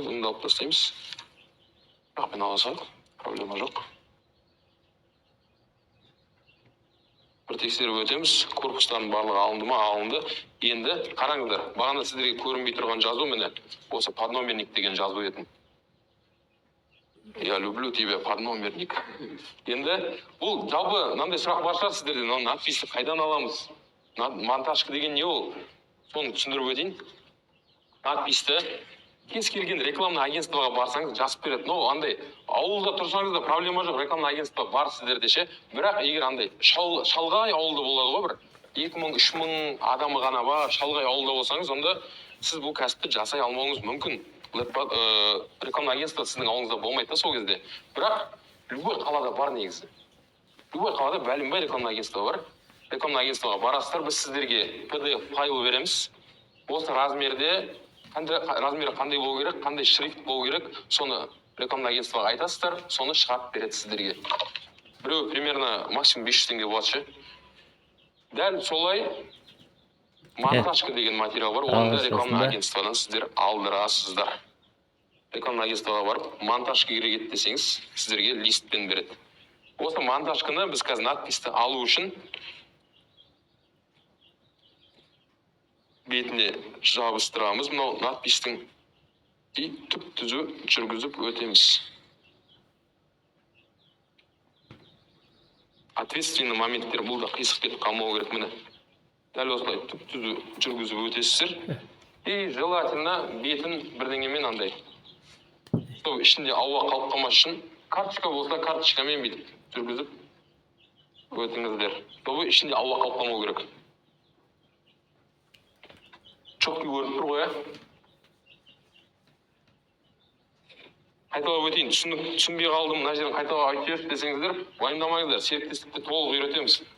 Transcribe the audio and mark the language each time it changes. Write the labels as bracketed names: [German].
[Kazakh] Бұны да алып тастаймыз. Мен ала салайық. Проблема жоқ. Бір тексеріп өтеміз. Корпустардың барлығы алынды ма? Алынды. Енді қараңыздар. Бағана сіздерге көрінбей тұрған жазу міне. Осы подномерник деген жазу етін. [Russian] Я люблю тебя, подномерник. [Kazakh] Енді бұл жалпы мынандай сұрақ бар шығар сіздерден. Надписті қайдан аламыз? Монтажка деген не ол? Соны түсіндіріп өтейін. Надписті кез келген рекламный агентствоға барсаңыз жазып береді. Андай ауылда тұрсаңыз да проблема жоқ. Рекламный агентство бар сіздерде ше. Бірақ егер андай шалғай ауылда болады ғой, бір 2000-3000 адамы ғана бар, шалғай ауылда болсаңыз, онда сіз бұл кәсіпті жасай алмауыңыз мүмкін. Рекламный агентство сіздің ауылыңызда болмайды да сол кезде. Бірақ [Russian] любой [Kazakh] қалада бар негізі. Любой қалада бәлінбай рекламный агентство бар. Рекламный агентствоға барасыздар, біз сіздерге PDF файл береміз. Осы размерде размері қандай болу керек, қандай шрифт болу керек, соны рекламный агентствоға айтасыздар, соны шығарып береді сіздерге. Біреу примерно максимум 500 теңге болады ше. Дәл солай монтажка деген материал бар. Оны да рекламный агентстводан сіздер алдырасыздар. Рекламный агентствоға барып, монтажка керек ет десеңіз, сіздерге листпен береді. Осы монтажканы біз қазір надписті алу үшін бетіне жабыстырамыз. Мынау надпистің и түп түзу жүргізіп өтеміз. [Russian] Ответственный [Kazakh] моменттер бұл да қисық кетіп қалмау керек міне. Дәл осылай түп түзу жүргізіп өтесіздер. [Russian] И желательно [Kazakh] бетін бірдеңемен андай. Сол ішінде ауа қалып қалмас үшін карточка болса карточкамен бүйтіп жүргізіп өтіңіздер. Сол ішінде ауа қалып қалмау керек. Четкий көрініп тұр ғой, Қайталап өтейін, түсінбей қалдым, мына жерін қайталап айтып берші десеңіздер, уайымдамаңыздар, серіктестікті толық үйретеміз.